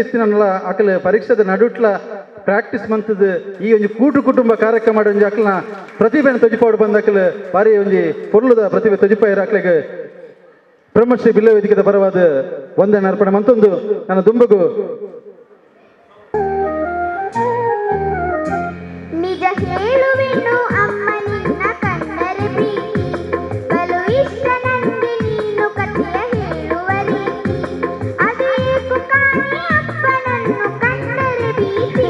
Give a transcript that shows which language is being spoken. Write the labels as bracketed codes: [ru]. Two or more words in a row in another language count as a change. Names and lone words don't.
[tcy] ಇತ್ತಿನಲ್ಲ ಅಕ್ಕಲ ಪರೀಕ್ಷೆದ ನಡುಟ್ಲ ಪ್ರಾಕ್ಟೀಸ್ ಮಂತದ ಈ ಒಂಜಿ ಕೂಟು ಕುಟುಂಬ ಕಾರ್ಯಕ್ರಮ ಒಂಜಿ ಅಕ್ಕಲ್ನ ಪ್ರತಿಭೆನ ತೊಜಿಪಾಡು ಬಂದ ಅಕ್ಕಲು ಬಾರಿ ಒಂಜಿ ಪೊರ್ಲುದ ಪ್ರತಿಭೆ ತೊಜಿಪಾಯಿರ ಅಕ್ಲೆಗೆ ಬ್ರಹ್ಮಶ್ರೀ ಬಿಲ್ಲ ವೇದಿಕೆದ ಪರವಾದ ವಂದನೆ ಅರ್ಪಣೆ ಮಂತೊಂದು ನನ್ನ ದುಂಬಗು [kn] ನಿಜ ಹೇಳುವೆನು ಅಮ್ಮ ನಿನ್ನ ಕಂಡರೆ ಪ್ರೀತಿ, ಬಲು ಇಷ್ಟ ನನಗೆ ನೀನು ಕಥೆಯ ಹೇಳುವ ರೀತಿ. ಅದೇಕು ಕಾಣೆ ಅಪ್ಪನನ್ನು ಕಂಡರೆ ಭೀತಿ.